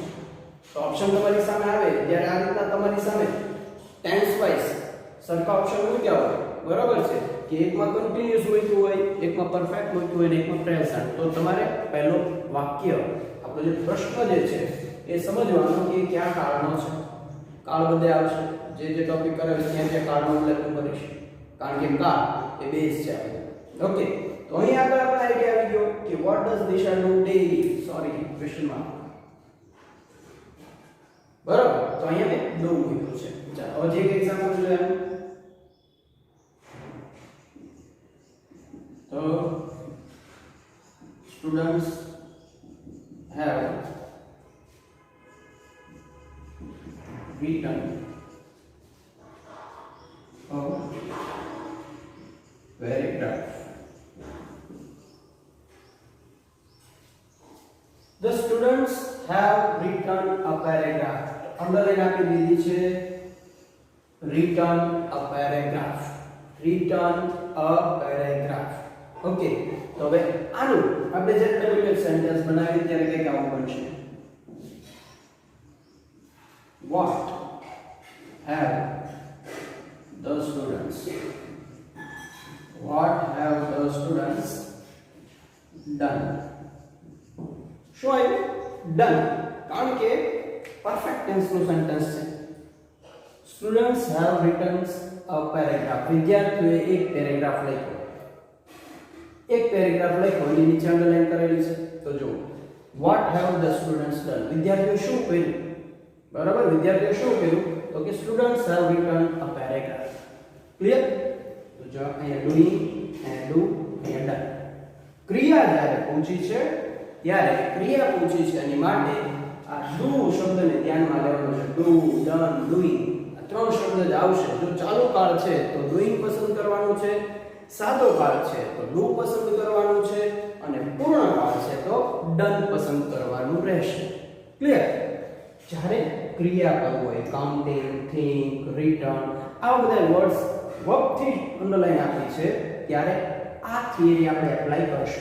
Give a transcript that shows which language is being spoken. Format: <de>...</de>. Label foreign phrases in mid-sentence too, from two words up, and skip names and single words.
<gu>તો ઓપ્શન તમારી સામે આવે ત્યારે આ રીતના તમારી સામે</gu> <en>tense wise</en> <gu>સરખા ઓપ્શન મૂક્યા હોય, બરાબર છે, કે એકમાં કન્ટિન્યુઅસ મૂક્યું હોય, એકમાં પરફેક્ટ મૂક્યું હોય અને એકમાં પ્રેઝન્ટ, તો તમારે પહેલો વાક્ય આપણો જે પ્રશ્ન જે છે એ સમજવાનો કે કયા કાળનો છે. કાળ બધે આવશે, જે ટોપિક કરે છે ત્યાં ત્યાં કાળનો ઉલ્લેખ કરીશ, કારણ કે કાળ એ બેઝ છે આપણે. ઓકે, તો અહીં આગળ આપણે આઈડિયા આવી ગયો કે</gu> <en>what does Disha do daily?</en> <gu>સોરી,</gu> <en>question mark.</en> <gu>બરાબર, તો અહીંયા મેં ડુ મૂક્યું છે. ચાલો હવે જે એક્ઝામ્પલ જોઈએ તો</gu> <en>students have written a paragraph. The students have written a paragraph.</en> <gu>અંડરલાઈન આપી દીધી છે</gu> <en>written a paragraph. written a paragraph.</en> <gu>ઓકે, તો હવે આનું આપણે જે</gu> <en>double sentence</en> <gu>બનાવી ત્યારે કંઈક આવું બનશે.</gu> <en>What have the students done?</en> <gu>શું આવ્યું? Done, કારણ કે પરફેક્ટ ટેન્સનું સેન્ટેન્સ છે.</gu> <en>સ્ટુડન્ટ્સ have written a paragraph.</en> <gu>વિદ્યાર્થીઓએ એક પેરેગ્રાફ લખ્યો. એક પેરેગ્રાફ લખ્યો એની નીચે અંડરલાઈન કરેલી છે. તો જો</gu> <en>what have the students done?</en> <gu>વિદ્યાર્થીઓ શું કર્યું? બરાબર, વિદ્યાર્થીઓ શું કર્યું? તો કે</gu> <en>students have written a paragraph.</en> <gu>ક્લિયર? તો જો અહીંયા doing અને do અહીંયા done. ક્રિયા જ્યારે પૂછી છે ત્યારે ક્રિયા પૂછી છે એની માટે આ do શબ્દને ધ્યાનમાં લેવાનો છે.</gu> <en>do, done, doing</en> <gu>આ ત્રણ શબ્દ જ આવશે. જો ચાલુ કાળ છે તો doing પસંદ કરવાનું છે, સાદો કાળ છે તો do પસંદ કરવાનું છે, અને પૂર્ણ કાળ છે તો done પસંદ કરવાનું રહેશે. ક્લિયર? જ્યારે ક્રિયા કરવું હોય,</gu> <en>counting, think, return,</en> <gu>આવા બધા વર્ડ્સ વર્બથી અંડરલાઈન આપી છે ત્યારે આ થિયરી આપણે એપ્લાય કરશું.</gu>